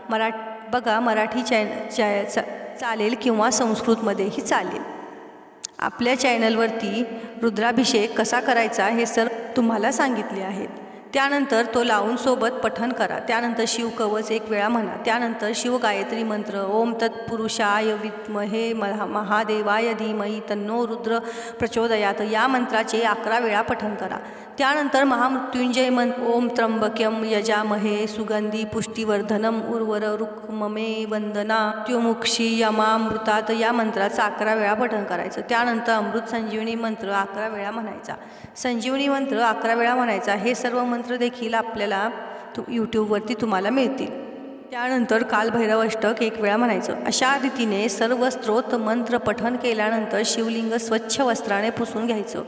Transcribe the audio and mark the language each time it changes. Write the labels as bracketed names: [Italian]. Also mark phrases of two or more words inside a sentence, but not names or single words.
[Marathi] बघा मराठी चालेल किंवा संस्कृतमध्येही चालेल. आपल्या चॅनलवरती रुद्राभिषेक कसा करायचा हे तुम्हाला सांगितले आहेत. त्यानंतर तो लावून सोबत पठण करा. त्यानंतर शिवकवच 1 वेळा म्हणा. त्यानंतर शिवगायत्री मंत्र [Sanskrit] ओम तत्पुरुषाय विद्महे महादेवाय धीमहि तन्नो रुद्र प्रचोदयात [Marathi] या मंत्राचे 11 वेळा पठण करा. त्यानंतर महामृत्युंजय मंत्र [Sanskrit] ओम त्र्यंबक्यम यजामहे सुगंधी पुष्टिवर्धनम उर्वर रुक्ममे वंदना त्युमुक्षी यमामृतात [Marathi] या मंत्राचं 11 वेळा पठण करायचं. त्यानंतर अमृत संजीवनी मंत्र 11 वेळा म्हणायचा. संजीवनी मंत्र 11 वेळा म्हणायचा. हे सर्व मंत्र देखील आपल्याला यूट्यूबवरती तुम्हाला मिळतील. त्यानंतर कालभैरव अष्टक 1 वेळा म्हणायचं. अशा रीतीने सर्व स्तोत्र मंत्र पठण केल्यानंतर शिवलिंग स्वच्छ वस्त्राने पुसून घ्यायचं.